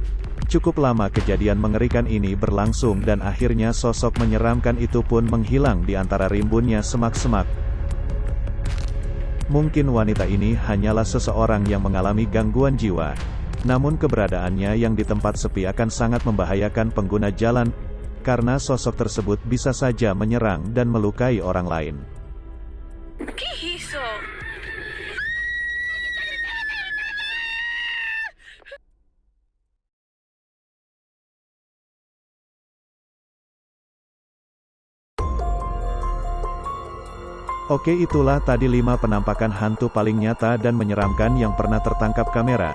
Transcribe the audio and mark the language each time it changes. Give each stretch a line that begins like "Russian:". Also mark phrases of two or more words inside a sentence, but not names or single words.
Indonesian: Cukup lama kejadian mengerikan ini berlangsung dan akhirnya sosok menyeramkan itu pun menghilang di antara rimbunnya semak-semak. Mungkin wanita ini hanyalah seseorang yang mengalami gangguan jiwa. Namun keberadaannya yang di tempat sepi akan sangat membahayakan pengguna jalan, karena sosok tersebut bisa saja menyerang dan melukai orang lain.
Spanish: ¿Qué es eso?
Indonesian: Oke, itulah tadi 5 penampakan hantu paling nyata dan menyeramkan yang pernah tertangkap kamera.